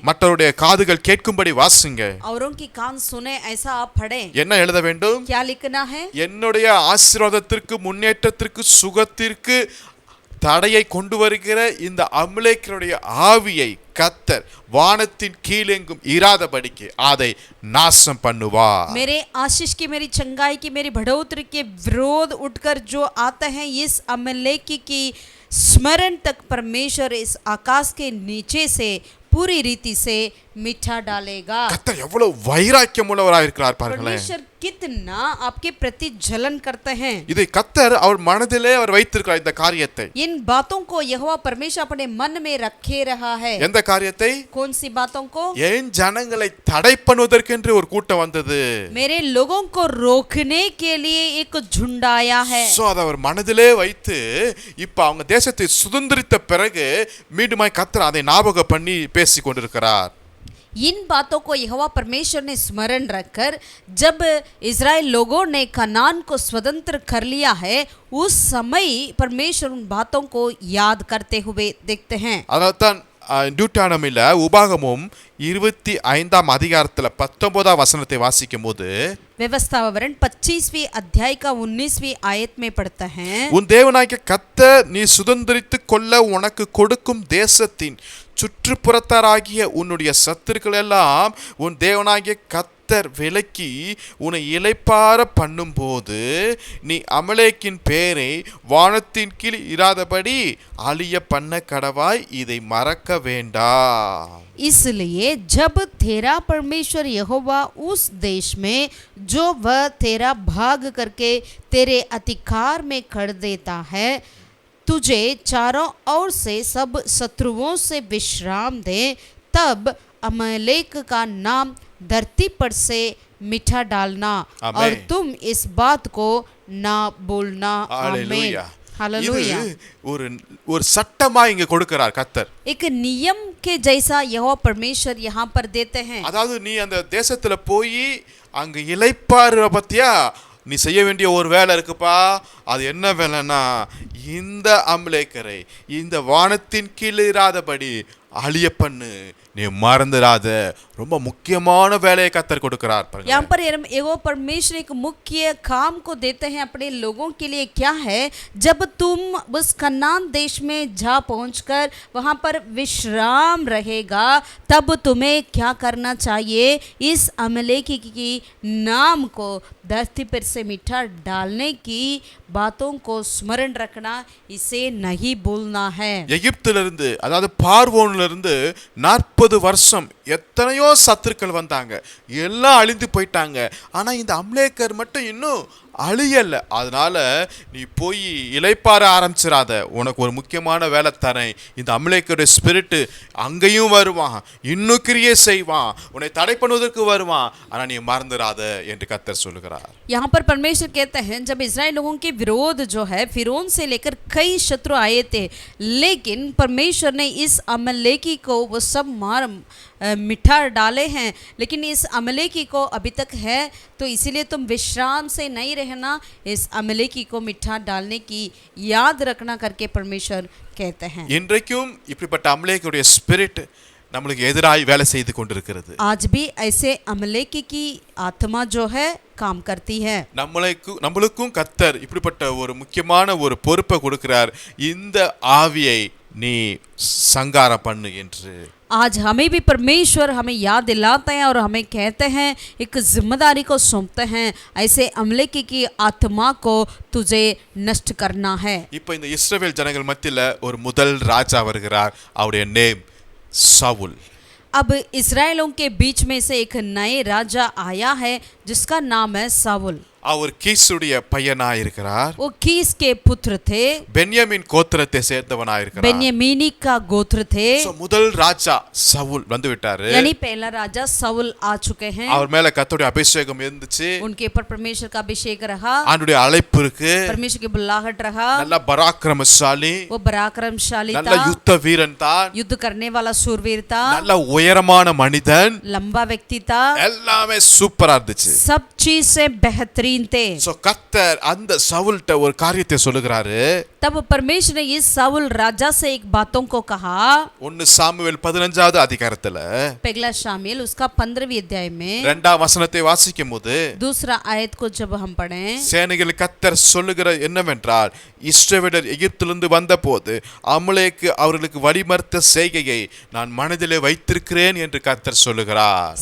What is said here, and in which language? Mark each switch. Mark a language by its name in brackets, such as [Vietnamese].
[Tamil] மற்றவருடைய காதுகள் கேட்கும்படி வாசிங்க. [Hindi] औरों की कान सुने ऐसा आप पढ़ें. [Tamil] என்ன எழுத வேண்டும்? [Hindi] क्या लिखना है? [Tamil] என்னுடைய ஆசீர்வாதத்திற்கு, முன்னேற்றத்திற்கு, சுகத்திற்கு தடையை கொண்டு வருகிற இந்த அமலேக்கியருடைய ஆவியை கர்த்தர் வானத்தின் கீழெங்கும் இராதபடிக்கு அதை நாசம் பண்ணுவார். [Hindi] मेरे आशीष की, मेरी चंगाई की, मेरी बढ़ोतरी के विरोध उठकर जो आते हैं, इस अमलेकी की स्मरण तक परमेश्वर इस आकाश के नीचे से पूरी रीति से मीठा डालेगा। [Tamil] கர்த்தர் எவ்வளவு வைராக்கியம் உள்ளவராக இருக்கிறார் பாருங்களேன். [Hindi] परमेश्वर कितना आपके प्रति जलन करते हैं। [Tamil] இதை கர்த்தர் அவர் மனதிலே அவர் வைத்திருக்கிறார் இந்த காரியத்தை. [Hindi] इन बातों को यहोवा परमेश्वर अपने मन में रखे रहा है। [Tamil] எந்த காரியத்தை? [Hindi] कौन सी बातों को? [Tamil] என் ஜனங்களை தடை பண்ணுவதற்கென்று ஒரு கூட்டம் வந்தது. [Hindi] मेरे लोगों को रोकने के लिए एक झुंड आया है। [Tamil] சோ அத அவர் மனதிலே வைத்து இப்ப அவங்க தேசத்தை சுதந்திரித்த பிறகு மீண்டுமாய் கர்த்தர் அதை ஞாபகம் பண்ணி பேசிக் கொண்டிருக்கிறார். [Hindi] इन बातों को यहोवा परमेश्वर ने स्मरण रखकर जब इज़राइल लोगों ने कनान को स्वतंत्र कर लिया है, उस समय परमेश्वर उन बातों को याद करते हुए देखते हैं। [Tamil] அதான் டியூட்டானமில உபாகமம் 25ஆம் அதிகாரத்துல 19ஆம் வசனத்தை வாசிக்கும் போது [Hindi] व्यवस्था विवरण 25वीं अध्याय का 19वीं आयत में पढ़ता है, [Tamil] உன் தேவனாகிய கர்த்தர் நீ சுதந்திரித்துக் கொள்ள உனக்கு கொடுக்கும் தேசத்தின் சுற்றுப்புறத்தாராகிய உன்னுடைய சத்துருக்கள் எல்லாம் உன் தேவனாகிய கர்த்தர் விலக்கி உன்னை இளைப்பார பண்ணும்போது நீ அமலேக்கின் பேரை வானத்தின் கீழ் இராதபடி அழிய பண்ண கடவாய், இதை மறக்க வேண்டாம். [Hindi] इसलिए जब तेरा परमेश्वर यहोवा उस देश में जो वह तेरा भाग करके तेरे अधिकार में कर देता है, तुझे चारों ओर से सब शत्रुओं से विश्राम दे, तब अमलेक का नाम धरती पर से मिठा डालना और तुम इस बात को ना बोलना। आमीन। हालेलुया। [Tamil] ஒரு சட்டமா இங்க கொடுக்கிறார் கர்த்தர். [Hindi] एक नियम के जैसा यहोवा परमेश्वर यहाँ पर देते हैं। [Tamil] அதாவது நீ அந்த தேசத்துல போய் அங்க இளைப்பாறுற பத்தியா நீ செய்ய வேண்டிய ஒரு வேலை இருக்குப்பா. அது என்ன வேலைன்னா இந்த அமலேக்கரை இந்த வானத்தின் கீழ் இராதபடி அழிய பண்ணு, நீ மறந்துடாத. ரொம்ப முக்கியமான வேலையை கர்த்தர் கொடுக்கிறார். [Hindi] यहाँ पर एगो परमेश्वर एक मुख्य काम को देते हैं अपने लोगों के लिए। क्या है? जब तुम उस कनान देश में जा पहुंचकर वहां पर विश्राम रहेगा, तब तुम्हें क्या करना चाहिए? इस अमलेकी की नाम को धरती पर से मिठा डालने की बातों को स्मरण रखना, इसे नहीं भूलना है। [Tamil] எகிப்திலிருந்து அதாவது பார்வோனிலிருந்து 40 வருஷம் எத்தனையோ சத்துருக்கள் வந்தாங்க, எல்லாம் அழிந்து போயிட்டாங்க. ஆனா இந்த அமலேக்கர் மட்டும் இன்னும் அழியல. அதனால நீ போய் இளைப்பாற ஆரம்பிச்சிடாத, உனக்கு ஒரு முக்கியமான வேலை தரேன். இந்த அமலேக்கருடைய ஸ்பிரிட் அங்கேயும் வருவான், இன்னும் கிரியை செய்வான், உன்னை தடை பண்ணுவதற்கு வருவான், ஆனா நீ மறந்துடாத என்று கர்த்தர் சொல்லுகிறார். [Hindi] यहाँ पर परमेश्वर कहते हैं जब इज़राइल लोगों के विरोध जो है फिरौन से लेकर कई शत्रु आए थे, लेकिन परमेश्वर ने इस अमलेकी को वो सब मार मिठा डाले हैं, लेकिन इस अमलेकी को अभी तक है, तो इसीलिए तुम विश्राम से नहीं रहना, इस अमलेकी को मिठा डालने की याद रखना करके परमेश्वर कहते हैं। [Tamil] இன்றைக்கும் இப்படிப்பட்ட அமலேக்குடைய ஸ்பிரிட் நம்மளுக்கு எதிராய் வேலை செய்து கொண்டிருக்கிறது. [Hindi] आज भी ऐसे अमलेकी की आत्मा जो है काम करती है। [Tamil] நம்மளுக்கும் கர்த்தர் இப்படிப்பட்ட ஒரு முக்கியமான ஒரு பொறுப்பை கொடுக்கிறார். இந்த ஆவியை நீ சங்காரம் பண்ணு என்று. [Hindi] आज हमें भी परमेश्वर हमें याद दिलाते हैं और हमें कहते हैं, एक जिम्मेदारी को सौंपते हैं, ऐसे अमलेकी की आत्मा को तुझे नष्ट करना है। [Tamil] இப்போ இந்த இஸ்ரவேல் ஜனங்கள் மத்தியில ஒரு முதல் ராஜா வருகிறார். அவருடைய நேம் சவுல். [Hindi] अब इस्राएलों के बीच में से एक नए राजा आया है जिसका नाम है साउल। [Tamil] அவர் கீசுடைய பையனாய் இருக்கிறார். [Hindi] वो कीस के पुत्र थे, [Tamil] பென்யமீன் கோத்திரத்தை சேர்ந்தவனாய் இருக்கிறார். [Hindi] बेन्यामीनी का गोत्र थे। [Tamil] முதல் ராஜா சவுல் வந்து விட்டாரு. [Hindi] यानी पहला राजा साउल आ चुके हैं। [Tamil] அவர் மேல கர்த்தருடைய அபிஷேகம் இருந்துச்சு. [Hindi] उनके ऊपर परमेश्वर का अभिषेक रहा, [Tamil] ஆண்டவருடைய அழைப்பு இருக்கு, [Hindi] परमेश्वर की बुलाहट रहा, [Tamil] நல்ல பராக்கிரமசாலி, [Hindi] वो पराक्रमशाली [Tamil] நல்ல [Hindi] था, [Tamil] யுத்த வீரன் தான், [Hindi] युद्ध करने वाला शूरवीर था, [Tamil] நல்ல உயரமான மனிதன், [Hindi] लंबा व्यक्ति था, [Tamil] எல்லாமே சூப்பரா இருந்துச்சு. [Hindi] सब चीज से बेहतरीन थे। [Tamil] சோ கர்த்தர் அந்த சவுல்ட்ட ஒரு காரியத்தை சொல்லுகிறாரு. [Hindi] तब परमेश्वर ने इस साउल राजा से एक बातों को कहा। [Tamil] 1 சாமுவேல் 15வது அதிகாரத்துல [Hindi] पहला शामुएल उसका 15वीं अध्याय में [Tamil] 2ஆம் வசனத்தை வாசிக்கும் போது [Hindi] दूसरा आयत को जब हम पढ़ें, [Tamil] சேனைகள் கர்த்தர் சொல்லுகிற என்னவென்றால், இஸ்ரவேலர் எகிப்திலிருந்து வந்தபோது அமலேக்கு அவர்களுக்கு வழிமறித்த செய்கையை நான் மனதிலே வைத்திருக்கிறேன் என்று கர்த்தர் சொல்லுகிறார்.